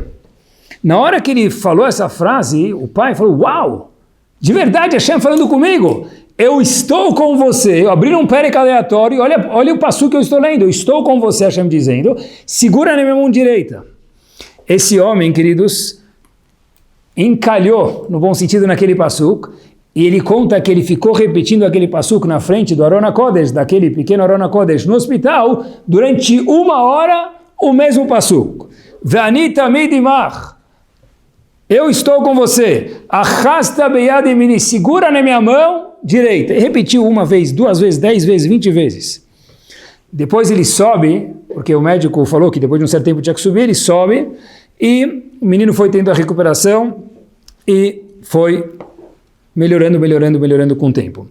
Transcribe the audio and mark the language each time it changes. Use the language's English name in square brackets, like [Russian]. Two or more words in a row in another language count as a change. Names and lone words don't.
[Portuguese] Na hora que ele falou essa frase, o pai falou, uau, de verdade Hashem falando comigo, eu estou com você, eu abri um perek aleatório, olha o passuco que eu estou lendo, eu estou com você, Hashem dizendo, segura na minha mão direita. Esse homem, queridos, encalhou, no bom sentido, naquele passuco, e ele conta que ele ficou repetindo aquele passuco na frente do Aron HaKodesh, daquele pequeno Aron HaKodesh no hospital, durante 1 hora, o mesmo passuco. [Hebrew] Ve'ani tamid imach. [Portuguese] Eu estou com você. [Hebrew] Achasta beyad emini. [Portuguese] Segura na minha mão direita. E repetiu 1 vez, 2 vezes, 10 vezes, 20 vezes. Depois ele sobe, porque o médico falou que depois de um certo tempo tinha que subir, ele sobe, e o menino foi tendo a recuperação e foi melhorando com o tempo.